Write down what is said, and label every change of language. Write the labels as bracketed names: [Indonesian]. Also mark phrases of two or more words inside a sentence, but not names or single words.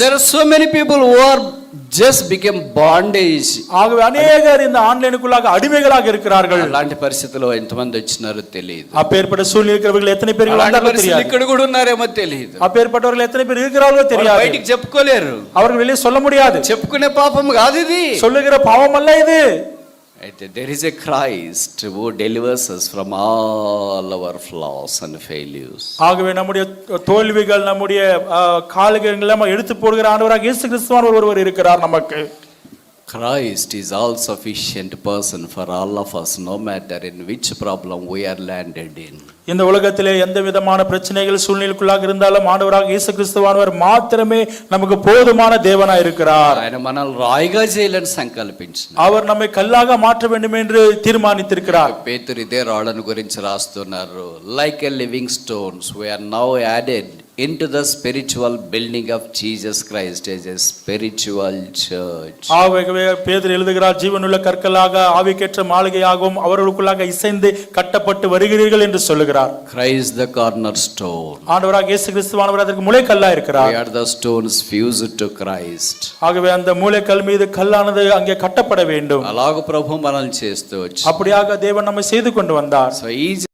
[English] There are so many people who are just became bondage. [Tamil] ஆகவே அநேகர் இந்த ஆன்லைனுக்குள்ளாக அடிமைகளாக இருக்கிறார்கள். [Telugu] అలాంటి పరిస్థితుల్లో ఎంతమంది వచ్చినారో తెలియదు. [Tamil] அப்பேற்பட்ட சூழ்நிலை இருக்கிறவர்கள் எத்தனை பேர் வந்தார்களோ தெரியாது. [Telugu] ఇక్కడ కూడా ఉన్నారేమో తెలియదు. [Tamil] அப்பேற்பட்டவர்கள் எத்தனை பேர் இருக்கிறார்களோ தெரியாது. [Telugu] బయటికి చెప్పుకోలేరు, [Tamil] அவர்கள் வெளியே சொல்ல முடியாது. [Telugu] చెప్పుకునే పాపం కాదు ఇది, [Tamil] சொல்லுகிற பாவம் அல்ல இது. [English] There is a Christ who delivers us from all our flaws and failures. [Tamil] ஆகவே நம்முடைய தோல்விகள், நம்முடைய காலங்களை நம்ம எடுத்து போடுகிற ஆண்டவராக இயேசு கிறிஸ்துவான் ஒருவர் இருக்கிறார் நமக்கு. [English] Christ is all sufficient person for all of us, no matter in which problem we are landed in. [Tamil] இந்த உலகத்திலே எந்த விதமான பிரச்சனைகள் சூழ்நிலைக்குள்ளாக இருந்தாலும் ஆண்டவராக இயேசு கிறிஸ்துவானவர் மாத்திரமே நமக்கு போதுமான தேவனாய் இருக்கிறார். [Telugu] ఆయన మనల్ని రాయిగా చేయాలని సంకల్పించారు. [Tamil] அவர் நம்மை కల్లాగా மாற்ற வேண்டும் என்று தீர்மாనిத்திருக்கிறார். [Telugu] పేతురు ఇదే రాళ్ళను గురించి రాస్తున్నారు. [English] Like a living stones we are now added into the spiritual building of Jesus Christ as a spiritual church. [Tamil] ஆகவே பேதுரு எழுதுகிறார், ஜீவனுள்ள கற்களாக ஆவிக்கேற்ற மாளிகையாகவும் அவர்களுக்குள்ளாக இசைந்து கட்டப்பட்டு வருகிறீர்கள் என்று சொல்லுகிறார். [English] Christ the cornerstone. [Tamil] ஆண்டவராக இயேசு கிறிஸ்துவானவர் அதற்கு மூலைக்கல்லா இருக்கிறார். [English] We are the stones fused to Christ. [Tamil] ஆகவே அந்த மூலைக்கல் மீது கல்லானது அங்கே கட்டப்பட வேண்டும். [Telugu] అలాగ ప్రభు మనల్ని చేస్తూ వచ్చాడు. [Tamil] அப்படியாக தேவன் நம்மை செய்து கொண்டு வந்தார். [English] So